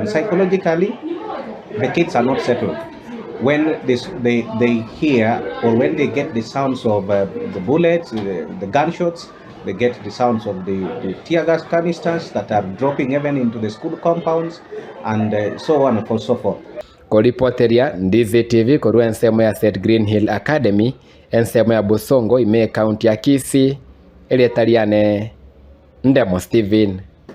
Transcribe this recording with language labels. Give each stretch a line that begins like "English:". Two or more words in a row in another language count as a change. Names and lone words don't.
English: Psychologically, the kids are not settled. When they hear or when they get the sounds of the bullets, the gunshots, they get the sounds of the tear gas canisters that are dropping even into the school compounds, and so on and so forth.
Gusii: Koripoteria Ndizi TV korua ensemo ya Set Green Hill Academy, ensemo ya Busongo ime county ya Kisii, elietariane Ndemo Steven.